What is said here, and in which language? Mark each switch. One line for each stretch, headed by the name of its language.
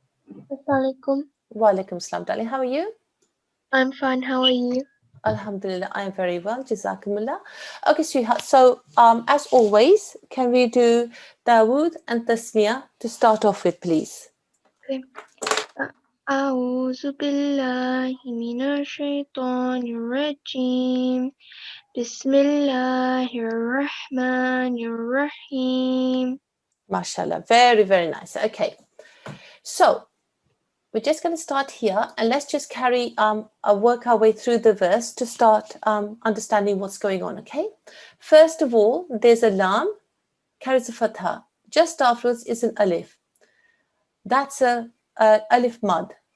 Arabic: Assalamualaikum.
English: Walaikum salam, darling. How are you? I'm fine. How are you? Alhamdulillah, I am very well. Jazakumullah. Okay, sweetheart. So, as always, can we do Dawood and Tasmiyah to start off with, please? Okay.
Arabic: أعوذ بالله من الشيطان الرجيم بسم الله الرحمن الرحيم.
English: MashaAllah. Very, very nice. Okay. So, we're just going to start here and let's just work our way through the verse to start understanding what's going on, okay? First of all, there's a lam, carries a fatha. Just afterwards is an alif. That's a alif mad.